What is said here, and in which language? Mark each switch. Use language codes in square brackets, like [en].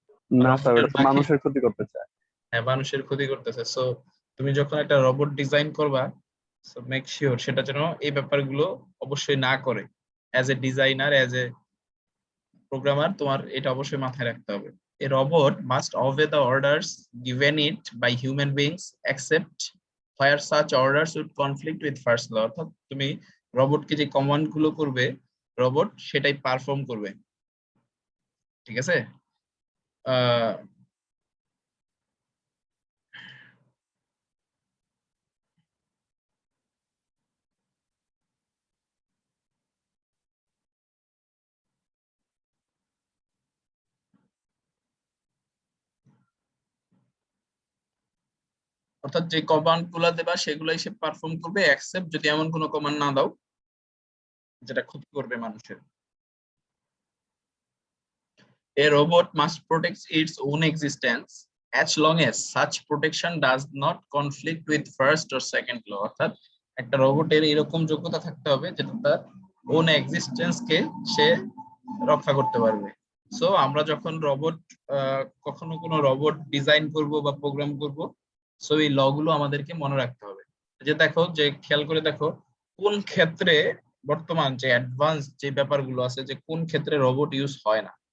[bn] না স্যার, রোবটের ওটা তো বাকি, মানুষের ক্ষতি করতে চায়। হ্যাঁ, মানুষের ক্ষতি করতেছে। সো তুমি যখন একটা রোবট ডিজাইন করবা, সো [en] make sure [bn] সেটা যেন এই ব্যাপারগুলো অবশ্যই না করে। [en] as a designer, as a programmer, [bn] তোমার এটা অবশ্যই মাথায় রাখতে হবে। এ robot must [en] obey the orders given it by human beings except where such orders would conflict with first law। [bn] অর্থাৎ তুমি রোবটকে যে কমান্ড গুলো করবে, রোবট সেটাই পারফর্ম করবে, ঠিক আছে? আহ অর্থাৎ যে কমান্ড গুলা দেবা সেগুলাই সে পারফর্ম করবে, এক্সেপ্ট যদি এমন কোনো কমান্ড না দাও যেটা ক্ষতি করবে মানুষের। [en] A robot must protect its own existence as long as such protection does not conflict with first or second law। [bn] অর্থাৎ একটা রোবটের এরকম যোগ্যতা থাকতে হবে যেটা তার ওন এক্সিস্টেন্স কে সে রক্ষা করতে পারবে। সো আমরা যখন রোবট, কখনো কোনো রোবট ডিজাইন করব বা প্রোগ্রাম করব, সো এই ল গুলো আমাদেরকে মনে রাখতে হবে। যে দেখো, যে খেয়াল করে দেখো কোন ক্ষেত্রে বর্তমান যে অ্যাডভান্স যে ব্যাপারগুলো আছে, যে কোন ক্ষেত্রে রোবট ইউজ হয় না।